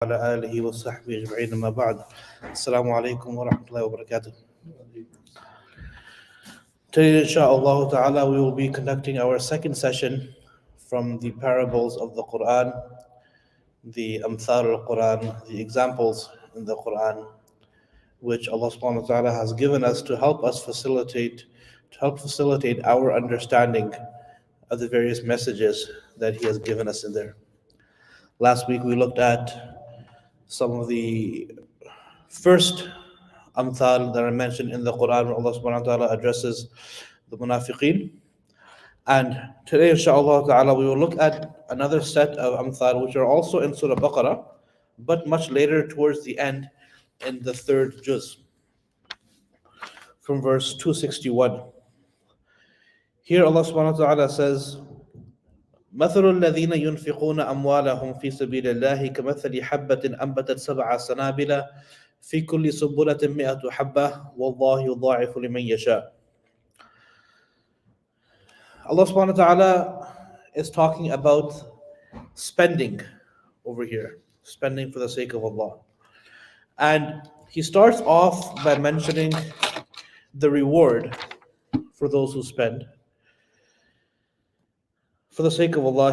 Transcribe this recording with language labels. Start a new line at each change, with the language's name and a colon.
Arabic: وعلى آله وصحبه أجمعين ما بعد السلام عليكم ورحمة الله وبركاته.
English: Today inshallah ta'ala we will be conducting our second session from the parables of the Quran, the Amthal al-Quran, the examples in the Quran which Allah subhanahu wa ta'ala has given us to help facilitate our understanding of the various messages that He has given us in there. Last week we looked at some of the first amthal that are mentioned in the Quran where Allah subhanahu wa ta'ala addresses the munafiqeen. And today inshallah ta'ala we will look at another set of amthal which are also in Surah Al-Baqara, but much later towards the end in the third juz, from verse 261. Here Allah subhanahu wa ta'ala says,
Arabic: مثل الذين ينفقون أموالهم في سبيل الله كمثل حبة أنبتت 7 سنابل في كل سنبلة 100 حبة والله يضاعف لمن يشاء.
English: Allah subhanahu wa ta'ala is talking about spending over here, spending for the sake of Allah. And He starts off by mentioning the reward for those who spend for the sake of Allah.